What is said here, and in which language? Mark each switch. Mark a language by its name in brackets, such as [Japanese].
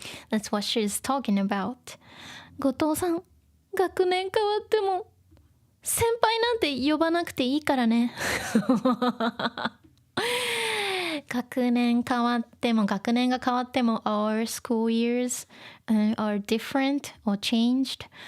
[English] That's what she's talking about. [Japanese] 後藤さん、学年変わっても先輩なんて呼ばなくていいからね。学年が変わっても [English] our school years are different or changed.